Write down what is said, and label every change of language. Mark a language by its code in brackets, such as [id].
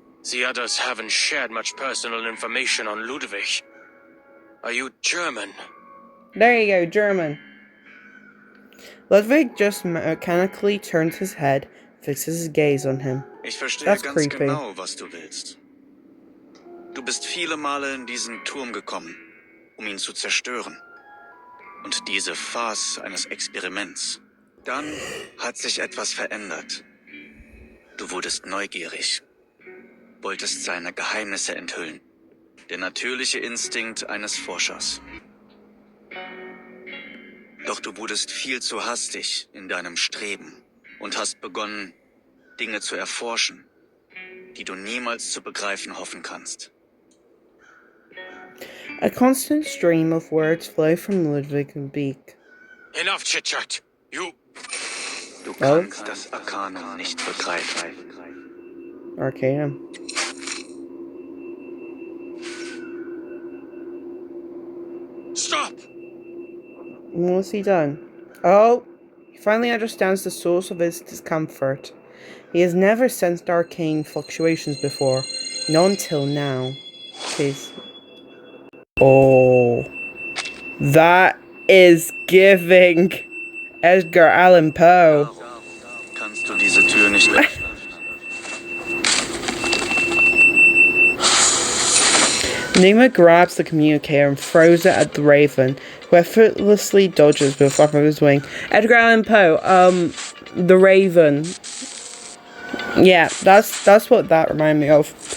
[en] The others haven't shared much personal information on Ludwig. Are you German? there you go, German. Ludwig just mechanically turns his head, fixes his gaze on him. [de] Ich verstehe [en] That's [de] ganz [en] creepy. [de] genau, was du willst. Du bist viele Male in diesen Turm gekommen, um ihn zu zerstören. Und diese Farce eines Experiments. Dann hat sich etwas verändert. Du wurdest neugierig, wolltest seine Geheimnisse enthüllen. Der natürliche Instinkt eines Forschers. Doch du wurdest viel zu hastig in deinem Streben und hast begonnen, Dinge zu erforschen, die du niemals zu begreifen hoffen kannst. [en] A constant stream of words flow from Ludwig's beak. Enough chit-chat. You... [de] Du kannst das Arkanum nicht begreifen. [en] Arcanum. Stop! What's he done? Oh, he finally understands the source of his discomfort. He has never sensed arcane fluctuations before. Not until now. Please. Oh. That is giving Edgar Allan Poe. [de] Kannst du diese Tür nicht öffnen? [en] Enigma grabs the communicator and throws it at the Raven, who effortlessly dodges with a flap of his wing. Edgar Allan Poe, the Raven. Yeah, that's what that reminded me of.